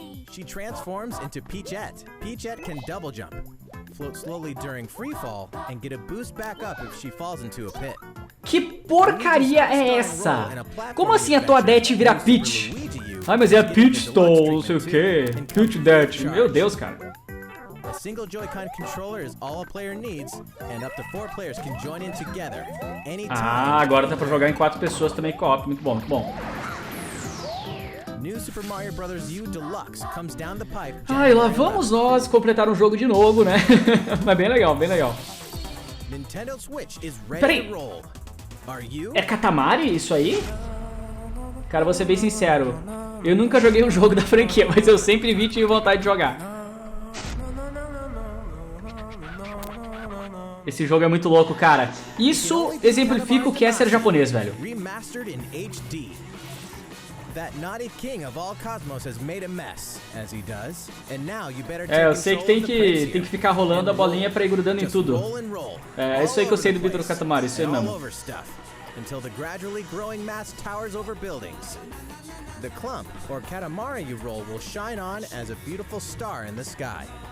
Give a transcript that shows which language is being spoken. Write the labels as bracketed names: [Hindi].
[English] She transforms into Peachette. Peachette can double jump, float slowly during free fall, and get a boost back up if she falls into a pit. [Portuguese] Que porcaria é essa? Como assim a Toadette vira Peach? Ai, mas é a Peach Stone, não sei o que. Peach Death. Meu Deus, cara. [English] A single Joy-Con controller is all a player needs, and up to 4 players can join in together anytime. [Portuguese] Ah, agora dá pra jogar em 4 pessoas também co-op. Muito bom, muito bom. [English] New Super Mario Bros. U Deluxe comes down the pipe. [Portuguese] Ai, lá vamos nós completar um jogo de novo, né? Mas bem legal, bem legal. [English] Nintendo Switch is ready [Portuguese] Peraí. [English] to roll. Are you? [Portuguese] É Katamari isso aí? Cara, vou ser bem sincero. Eu nunca joguei um jogo da franquia, mas eu sempre vi e tive vontade de jogar. Esse jogo é muito louco, cara. Isso exemplifica o que é ser japonês, velho. [English] Remastered in HD. That naughty king of all cosmos has made a mess, as he does, and now you better take [Portuguese] eu sei que tem que ficar rolando a bolinha pra ir grudando em tudo. É isso aí que eu sei do Vitor Katamari, isso aí mesmo. [English] Until the gradually growing mass towers over buildings. The clump, or Katamari you roll, will shine on as a beautiful star in the sky.